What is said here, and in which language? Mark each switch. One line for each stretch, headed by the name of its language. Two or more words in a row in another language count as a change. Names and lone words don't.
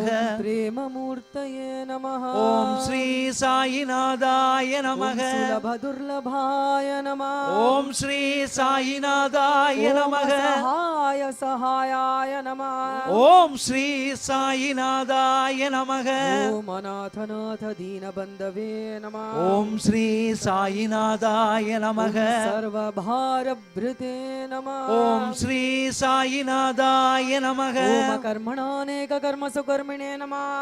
Sanskrit: प्रेममूर्तये नमः ओम श्री साईनाथाय नमः सुलभदुर्लभाय नमः ओम श्री साईनाथाय नमः सहाय सहायाय नमः ओम श्री साईनाथाय நமக. ॐ अनाथनाथ दीनबन्धवे नमः. ॐ श्री साईनाथाय नमः. सर्वभारभृते नमः. ॐ श्री साईनाथाय नमः. ॐ कर्मणानेक कर्मसुकर्मिणे नमः.